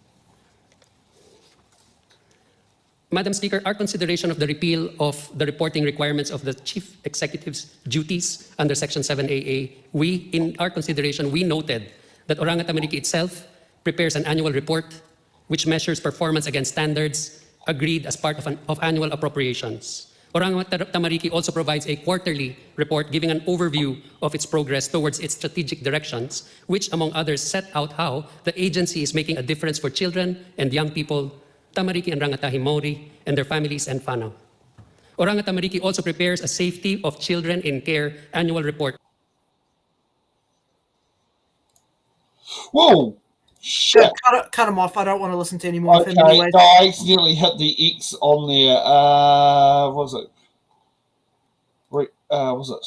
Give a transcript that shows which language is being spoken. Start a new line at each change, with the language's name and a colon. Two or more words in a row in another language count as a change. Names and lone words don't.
English: Madam Speaker, our consideration of the repeal of the reporting requirements of the Chief Executive's duties under Section 7AA, in our consideration, we noted that Oranga Tamariki itself prepares an annual report which measures performance against standards agreed as part of annual appropriations. Oranga Tamariki also provides a quarterly report giving an overview of its progress towards its strategic directions, which, among others, set out how the agency is making a difference for children and young people,
Māori: Tamariki and Rangatahi Maori,
English: and their families and whānau. Oranga Tamariki also prepares a Safety of Children in Care annual report. Whoa! Shit. Cut him off. I don't want to listen to any more of him Okay, anyway. no, I accidentally hit the X on there. What was it? Was it?